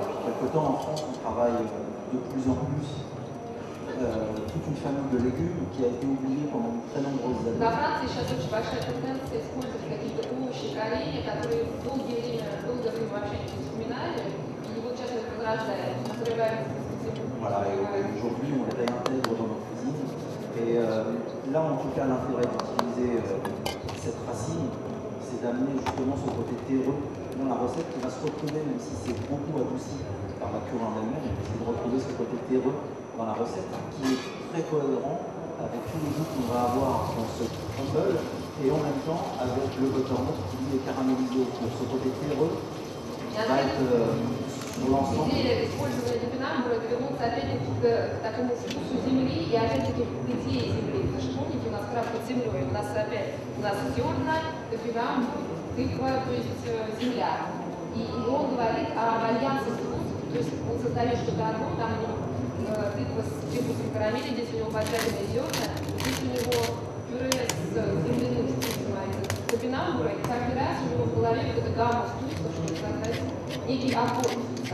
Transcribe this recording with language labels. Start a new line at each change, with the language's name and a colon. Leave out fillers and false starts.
French: Quelque temps en France, on travaille de plus en plus toute une famille de légumes qui a été oubliée pendant de très nombreuses années.
Russian: Во Франции сейчас очень большая тенденция использовать какие-то овощи, коренья, которые долгое время вообще не вспоминали, и вот сейчас мы их возрождаем, открываем.
French: Voilà, et aujourd'hui on les réintègre dans nos cuisines. Et là en tout cas l'intérêt d'utiliser cette racine, c'est d'amener justement ce côté terreux dans la recette qui va se retrouver, même si c'est beaucoup adouci par la purée en elle-même, c'est de retrouver ce côté terreux dans la recette qui est très cohérent avec tous les goûts qu'on va avoir dans ce crumble et en même temps avec le butternut qui lui est caramélisé autour. Ce côté terreux va être sur l'ensemble.
Russian: Идея использования топинамбура это вернуться опять-таки к такому вкусу земли и опять-таки к идее земли. Потому что помните, у нас краб под землей, у нас опять зерна, топинамбур, тыква, то есть земля. И он говорит о альянсе вкусов, то есть он создает что-то одно, там тыква с привкусом карамели, здесь у него поджаренные зерна, здесь у него пюре с земляным вкусом, топинамбура, и каждый раз у него в голове вот эта гамма вкусов, чтобы создать некий аккорд.